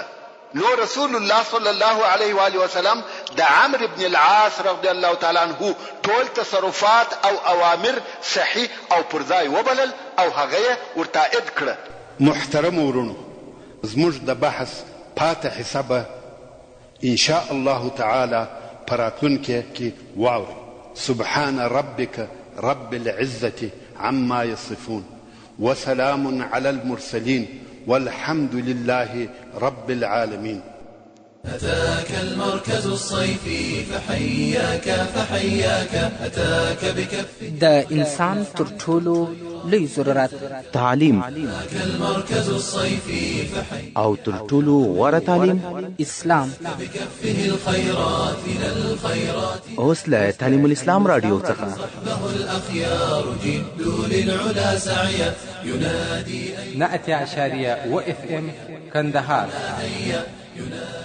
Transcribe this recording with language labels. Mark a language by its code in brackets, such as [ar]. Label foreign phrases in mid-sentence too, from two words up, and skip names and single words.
[ps] نو رسول الله [ar] صلی الله علیه و آله وسلم [ps] د عمرو بن العاص [ar] رضی الله تعالی عنه [ps] ټول تصرفات او اوامر صحیح او پرځای وبلل او هغه ورته اد کړه. محترم ورونو، زموږ د بحث پاتې حسابه [ar] ان شاء الله تعالی [ps] پراتونکو کې واوري. [ar] سبحان ربك رب العزة عما يصفون وسلام على المرسلين والحمد لله رب العالمين. أتاك المركز الصيفي فحياك أتاك بكف [ps] د انسان تر ټولو لوی ضرورت تعلیم، [ar] أتاك المركز الصيفي [ps] او تر ټولو غوره تعلیم اسلام. [ar] بكفه الخيرات إلى الخيرات [ps] اوس له تعلیم الاسلام رادیو څخه [ar] صحبه الأخيار جدوا للعلا سعيا ينادي [ps] 100.و FM کندهار.